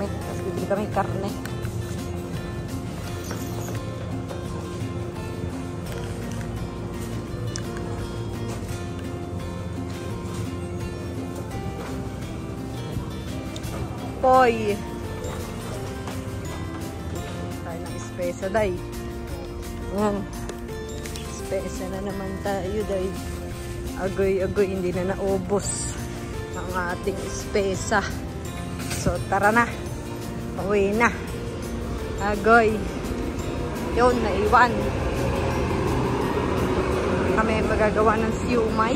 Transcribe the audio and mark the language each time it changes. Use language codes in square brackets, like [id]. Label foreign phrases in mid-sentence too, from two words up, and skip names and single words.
[tl] Tapos bibili kami karne. Poy. Spesa day. Spesa na naman tayo day. Agoy-agoy, hindi na naubos ang ating spesa. So tara na. Pauwi na. Agoy. Yun, naiwan. Kami magagawa ng siumay.